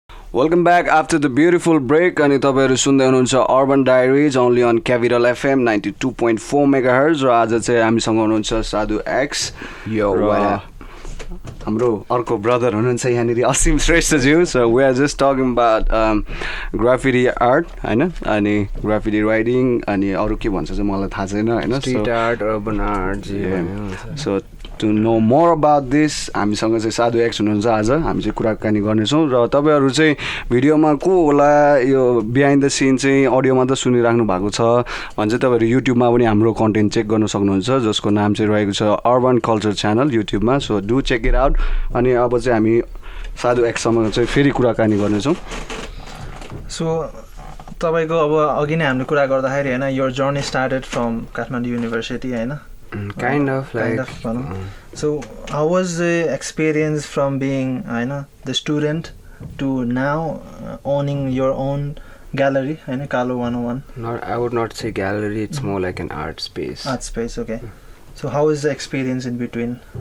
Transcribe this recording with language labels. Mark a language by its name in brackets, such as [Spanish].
[English] welcome back after the beautiful break [Nepali] अनि तपाईँहरू सुन्दै हुनुहुन्छ urban diaries only on capital FM 92.4 megahertz र आज चाहिँ हामीसँग हुनुहुन्छ साधु एक्स हाम्रो अर्को ब्रदर हुनुहुन्छ यहाँनिर असीम श्रेष्ठज्यू [English] so we are just talking about graffiti art [Nepali] होइन अनि ग्राफिटी राइटिङ अनि अरू के भन्छ चाहिँ मलाई थाहा छैन होइन [English] street art urban art so to know more about this [Nepali] हामीसँग चाहिँ साधु एक्स हुनुहुन्छ आज हामी चाहिँ कुराकानी गर्नेछौँ र तपाईँहरू चाहिँ भिडियोमा को होला यो [English] behind the scene [Nepali] चाहिँ अडियोमा त सुनिराख्नु भएको छ भने चाहिँ तपाईँहरू युट्युबमा पनि हाम्रो कन्टेन्ट चेक गर्न सक्नुहुन्छ जसको नाम चाहिँ रहेको छ अर्बन कल्चर च्यानल युट्युबमा [English] so do check it out [Nepali] अनि अब चाहिँ हामी साधु एक्ससँग चाहिँ फेरि कुराकानी गर्नेछौँ सो तपाईँको अब अघि नै हामीले कुरा गर्दाखेरि होइन [English] your journey started from Kathmandu university [Nepali] होइन [English] kind of so how was the experience from being the student to now owning your own gallery Kalo 101 I would not say gallery it's more like an art space okay so how is the experience in between